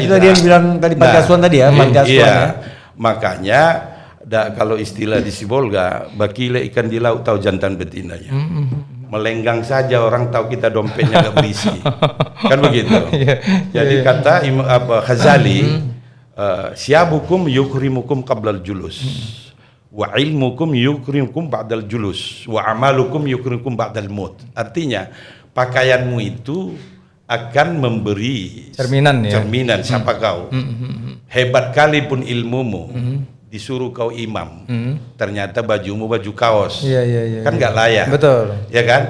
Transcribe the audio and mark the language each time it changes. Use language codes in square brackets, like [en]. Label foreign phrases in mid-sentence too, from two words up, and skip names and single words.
[id] itu tadi yang bilang tadi Panti Asuhan tadi ya, Panti Asuhan ya. Makanya kalau istilah di Sibolga, bakile ikan di laut tahu jantan betinanya. Melenggang saja orang tahu kita dompetnya nggak berisi. Kan begitu. Jadi kata Ghazali, [ar] ثيابكم يكرمكم قبل الجلوس، وعلمكم يكرمكم بعد الجلوس، وعملكم يكرمكم بعد الموت. [id] Artinya pakaianmu itu akan memberi cerminan siapa kau. Hebat kali pun ilmumu, disuruh kau imam, ternyata bajumu baju kaos, kan nggak layak, betul, ya kan?